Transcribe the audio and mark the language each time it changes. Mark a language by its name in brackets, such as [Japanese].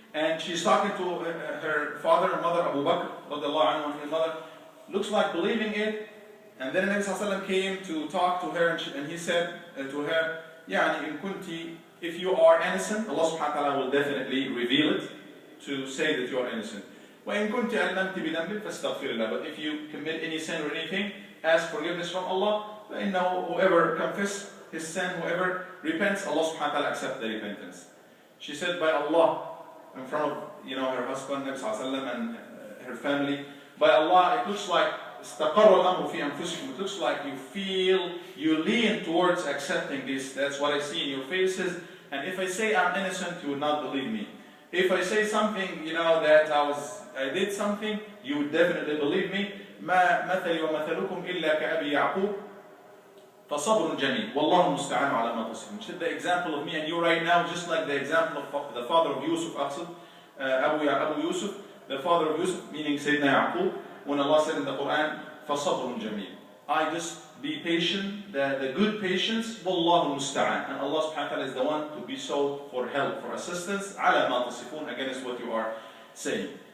[English] And she's talking to her father and mother, Abu Bakr, and his mother, looks like believing it. And then Nabi Sallallahu Alaihi Wasallam came to talk to her, and he said to her, [Arabic] يعني إن كنتِ, [English] if you are innocent, Allah subhanahu wa ta'ala will definitely reveal it to say that you are innocent. [Arabic] وإن كنتِ ألممتِ بذنب فاستغفر الله. [English] But if you commit any sin or anything, ask forgiveness from Allah. فإنه whoever confesses his sin, whoever repents, Allah subhanahu wa ta'ala accepts the repentance. She said, by Allah, in front of, you know, her husband, Nabi Sallallahu Alaihi Wasallam, and her family, by Allah, it looks like [Arabic] استقر الأمر في أنفسكم. [English] It looks like you lean towards accepting this. That's what I see in your faces. And if I say I'm innocent, you would not believe me. If I say something, you know, that I did something, you would definitely believe me. [Arabic] ما مثلي ومثلكم إلا كأبي يعقوب فصبر جميل والله المستعان على ما تصفون. [English] The example of me and you right now, just like the example of the father of Yusuf, Abu Yusuf, the father of Yusuf, meaning Sayyidina Yaqub, when Allah said in the Quran, [Arabic] فصبر جميل. [English] I just be patient, the good patience, [Arabic] والله المستعان. [English] And Allah subhanahu wa ta'ala is the one to be sought for help, for assistance, [Arabic] على ما تصفون, [English] against what you are saying.